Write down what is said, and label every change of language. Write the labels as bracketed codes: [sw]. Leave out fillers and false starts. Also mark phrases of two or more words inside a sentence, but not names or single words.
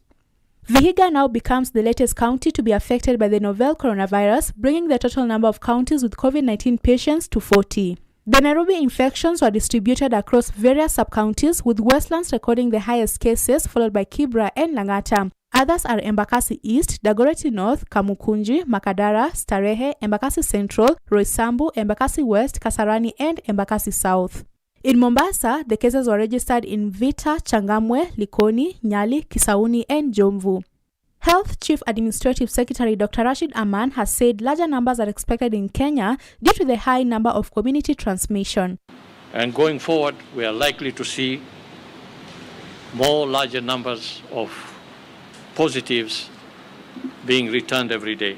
[en] Vihiga now becomes the latest county to be affected by the novel coronavirus, bringing the total number of counties with COVID-19 patients to 40. The Nairobi infections were distributed across various sub-counties, with Westlands recording the highest cases, followed by Kibra and Lang'ata. Others are Embakasi East, Dagoretti North, Kamukunji, Makadara, Starehe, Embakasi Central, Roysambu, Embakasi West, Kasarani, and Embakasi South. In Mombasa, the cases were registered in Vita, Changamwe, Likoni, Nyali, Kisauni, and Jomvu. Health Chief Administrative Secretary Dr. Rashid Aman has said larger numbers are expected in Kenya due to the high number of community transmission. And going forward, we are likely to see larger numbers of positives being returned every day.